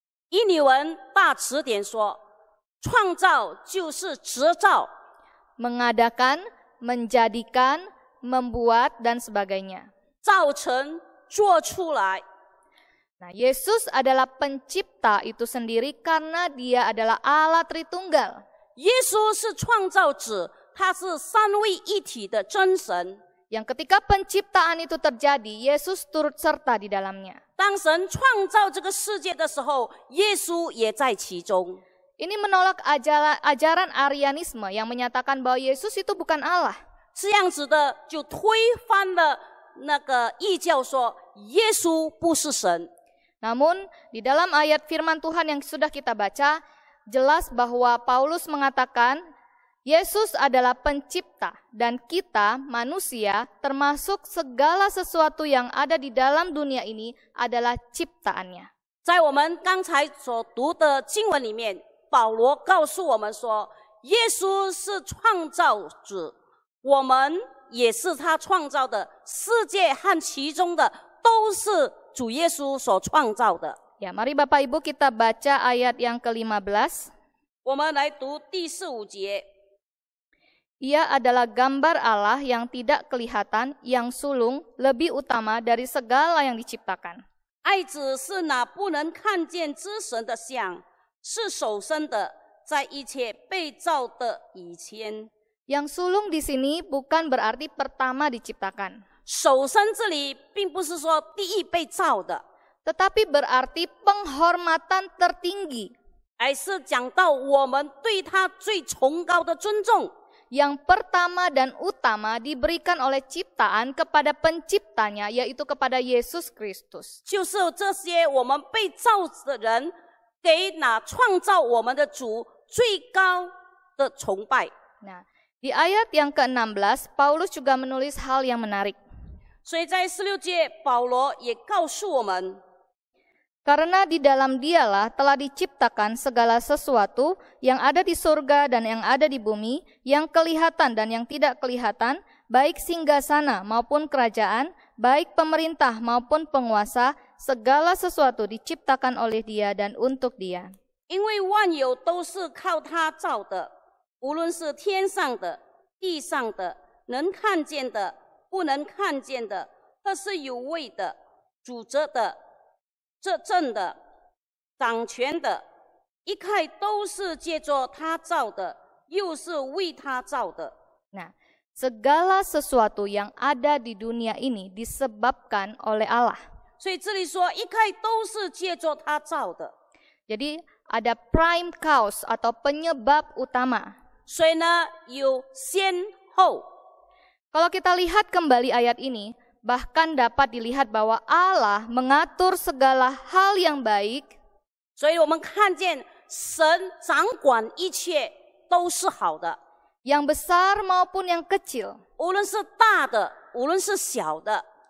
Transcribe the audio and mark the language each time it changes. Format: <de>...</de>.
<zh>伊尼文大词典说，创造就是制造，</zh> <id>Mengadakan, menjadikan, membuat, dan sebagainya.</id> <zh>造成、做出来。</zh> <id>Nah, Yesus adalah pencipta itu sendiri karena Dia adalah Allah Tritunggal.</id> <zh>耶稣是创造者，他是三位一体的真神。</zh> <id>Yang ketika penciptaan itu terjadi, Yesus turut serta di dalamnya.</id> <zh>当神创造这个世界的时候，耶稣也在其中。</zh> <id>Ini menolak ajaran Arianisme yang menyatakan bahwa Yesus itu bukan Allah.</id> <zh>这样子的就推翻了那个异教说耶稣不是神。</zh> <id>Namun, di dalam ayat firman Tuhan yang sudah kita baca, jelas bahwa Paulus mengatakan Yesus adalah pencipta dan kita manusia termasuk segala sesuatu yang ada di dalam dunia ini adalah ciptaannya.</id> <zh>在我们刚才所读的经文里面，保罗告诉我们说，耶稣是创造主，我们也是他创造的，世界和其中的都是主耶稣所创造的。</zh> <id>Ya, mari Bapak Ibu kita baca ayat yang ke-15.</id> <zh>我们来读第15节。</zh> <id>Ia adalah gambar Allah yang tidak kelihatan, yang sulung, lebih utama dari segala yang diciptakan.</id> <zh>爱子是那不能看见之神的像，是首生的，在一切被造的以前。</zh> <id>Yang sulung di sini bukan berarti pertama diciptakan,</id> <zh>首生这里并不是说第一被造的，</zh> <id>tetapi berarti penghormatan tertinggi,</id> <zh>而是讲到我们对他最崇高的尊重。</zh> <id>yang pertama dan utama diberikan oleh ciptaan kepada penciptanya, yaitu kepada Yesus Kristus.</id> <zh>就是这些我们被造的人，给那创造我们的主最高的崇拜。</zh> <id>Nah, di ayat yang ke-16, Paulus juga menulis hal yang menarik.</id> <zh>所以在16节，保罗也告诉我们，</zh> <id>Karena di dalam dialah telah diciptakan segala sesuatu yang ada di surga dan yang ada di bumi, yang kelihatan dan yang tidak kelihatan, baik singgasana maupun kerajaan, baik pemerintah maupun penguasa, segala sesuatu diciptakan oleh Dia dan untuk Dia.</id> <zh>因为万有都是靠他造的，无论是天上的、地上的，能看见的、不能看见的，或是有位的、主责的、执政的、掌权的，一概都是借着他造的，又是为他造的。</zh> <id>Nah, segala sesuatu yang ada di dunia ini disebabkan oleh Allah.</id> <zh>所以这里说，一概都是借着他造的。</zh> <id>Jadi ada prime cause atau penyebab utama.</id> <zh>所以呢，有先后。</zh> <id>Kalau kita lihat kembali ayat ini, bahkan dapat dilihat bahwa Allah mengatur segala hal yang baik.</id> <zh>所以我们看见神掌管一切都是好的，</zh> <id>Yang besar maupun yang kecil.</id> <zh>无论是大的，无论是小的。</zh>